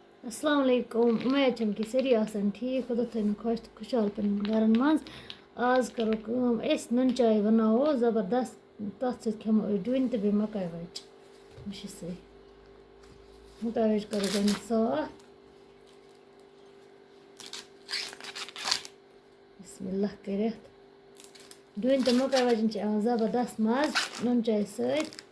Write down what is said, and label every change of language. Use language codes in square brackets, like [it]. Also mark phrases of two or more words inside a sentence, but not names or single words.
[ar] السلام عليكم. [ks] उम्मीद छम कि सारी आसान ठीक खुदा थन खुश तो खुशहाल पन घरन मज। आज करो कम अस नुन चाय बनावो ज़बरदस्त तथ सत खमो डून तो बे मकाई वच वश से मकाई वच करो गन साफ बिस्मिल्लाह करित डून तो मकाई वजन ज़बरदस्त मज नुन चाय सत।